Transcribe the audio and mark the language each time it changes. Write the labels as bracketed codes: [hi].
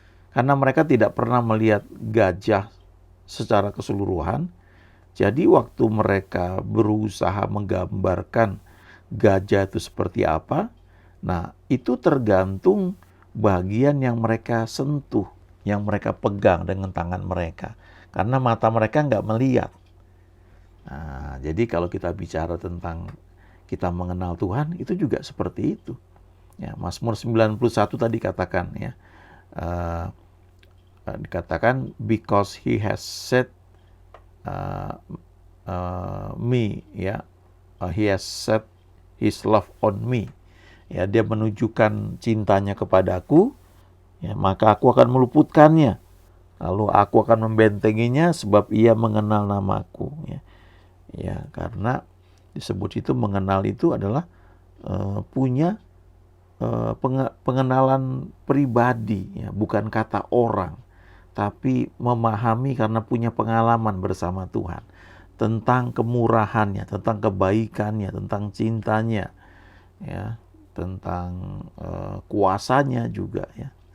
[id] Karena mereka tidak pernah melihat gajah secara keseluruhan, jadi waktu mereka berusaha menggambarkan gajah itu seperti apa, nah itu tergantung bagian yang mereka sentuh, yang mereka pegang dengan tangan mereka. Karena mata mereka nggak melihat. Nah, jadi kalau kita bicara tentang kita mengenal Tuhan, itu juga seperti itu. Ya, Mazmur 91 tadi katakan ya, uh, dikatakan [en] because he has set uh, me ya, he has set his love on me. [id] Ya, dia menunjukkan cintanya kepadaku, ya, maka aku akan meluputkannya. Lalu aku akan membentenginya sebab ia mengenal namaku. Ya, ya karena disebut itu mengenal itu adalah punya pengenalan pribadi, ya, bukan kata orang, tapi memahami karena punya pengalaman bersama Tuhan tentang kemurahannya, tentang kebaikannya, tentang cintanya, ya, tentang kuasanya juga ya.